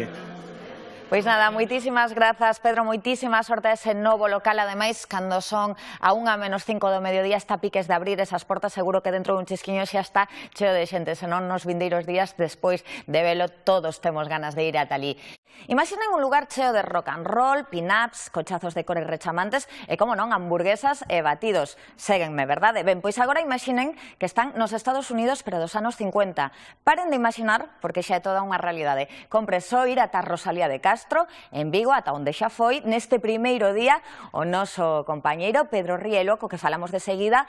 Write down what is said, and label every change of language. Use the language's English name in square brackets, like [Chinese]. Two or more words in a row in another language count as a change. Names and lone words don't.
[Galician] Pois nada, moitísimas grazas, Pedro, moitísima sorte a ese novo local. Ademais, cando son a 1:05 do mediodía, está a piques de abrir esas portas, seguro que dentro dun chisquiño xa está cheo de xente, senón nos vindeiros días despois de velo todos temos ganas de ir ata ali. Imaginen un lugar cheo de [English] rock and roll, [Galician] pin-ups, cochazos de cores rechamantes e, como non, hamburguesas e batidos. Séguenme, verdade? Ben, pois agora imaginen que están nos Estados Unidos, pero dos anos 50. Paren de imaginar, porque xa é toda unha realidade. Compre só ir ata Rosalía de Castro, en Vigo, ata onde xa foi, neste primeiro día, o noso compañeiro Pedro Rielo, co que falamos de seguida.